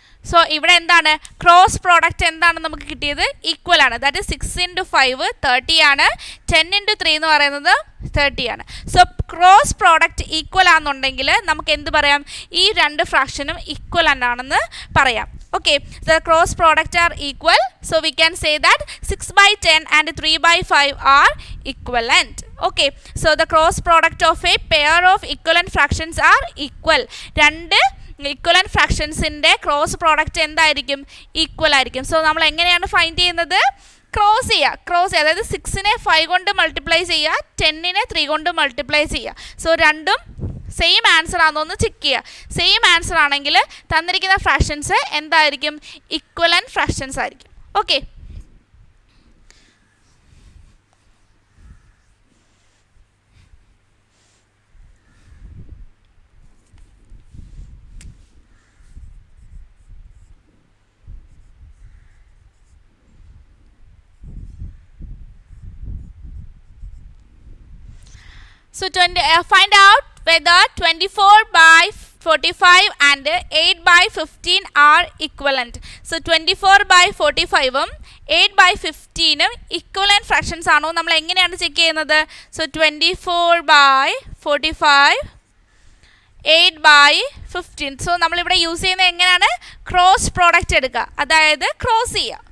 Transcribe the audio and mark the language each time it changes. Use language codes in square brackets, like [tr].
[ml] So ഇവിടെ എന്താണ്? Cross product എന്താണ് നമുക്ക് കിട്ടിയത്? ഈക്വൽ ആണ്. ദാറ്റ് ഇസ് 6 into 5 30 ആണ്. 10 into 3 എന്ന് പറയുന്നത് 30 ആണ്. സോ ക്രോസ് പ്രോഡക്റ്റ് ഈക്വൽ ആണെന്നുണ്ടെങ്കിൽ നമുക്ക് എന്ത് പറയാം? ഈ രണ്ട് ഫ്രാക്ഷനും ഈക്വൽ ആണെന്ന് പറയാം. [en] Okay, the cross product are equal. So we can say that 6 by 10 and 3 by 5 are equivalent. Okay, so the cross product of a pair of equivalent fractions are equal. [ml] രണ്ട് equivalent ഫ്രാക്ഷൻസിൻ്റെ cross product എന്തായിരിക്കും? Equal ആയിരിക്കും. So നമ്മൾ എങ്ങനെയാണ് find ചെയ്യുന്നത്? Cross ചെയ്യുക. അതായത് 6നെ 5 കൊണ്ട് multiply ചെയ്യുക, 10നെ 3 കൊണ്ട് മൾട്ടിപ്ലൈ ചെയ്യുക. സോ രണ്ടും സെയിം ആൻസർ ആണോ എന്ന് ചെക്ക് ചെയ്യുക. സെയിം ആൻസർ ആണെങ്കിൽ തന്നിരിക്കുന്ന ഫ്രാക്ഷൻസ് എന്തായിരിക്കും? ഇക്വലന്റ് ഫ്രാക്ഷൻസ് ആയിരിക്കും. [en] Okay, so find out whether 24 by 45 and 8 by 15 are equivalent. [ml] So 24 by 45ഉം 8 by 15ഉം equivalent fractions ആണോ നമ്മൾ എങ്ങനെയാണ് ചെക്ക് ചെയ്യുന്നത്? [en] So 24 by 45 8 by 15. [ml] സോ നമ്മളിവിടെ യൂസ് ചെയ്യുന്നത് എങ്ങനെയാണ്? ക്രോസ് പ്രോഡക്റ്റ് എടുക്കുക, അതായത് ക്രോസ് ചെയ്യുക.